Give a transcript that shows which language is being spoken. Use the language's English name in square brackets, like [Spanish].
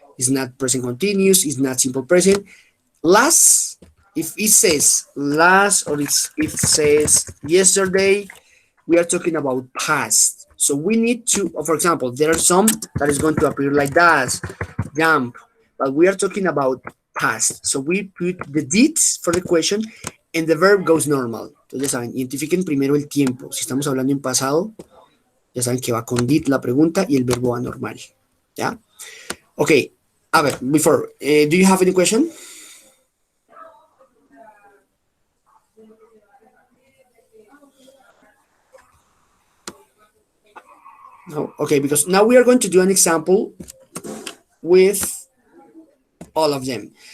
[English] It's not present continuous, it's not simple present. Last, if it says last or if it says yesterday, we are talking about past. So we need to, for example, there are some that is going to appear like that, jump, but we are talking about past. So we put the did for the question and the verb goes normal. [Spanish] Entonces ya saben, identifiquen primero el tiempo. Si estamos hablando en pasado, ya saben que va con did la pregunta y el verbo va normal. ¿Ya? Ok. A ver, [English] before, do you have any question? No? Okay, because now we are going to do an example with all of them.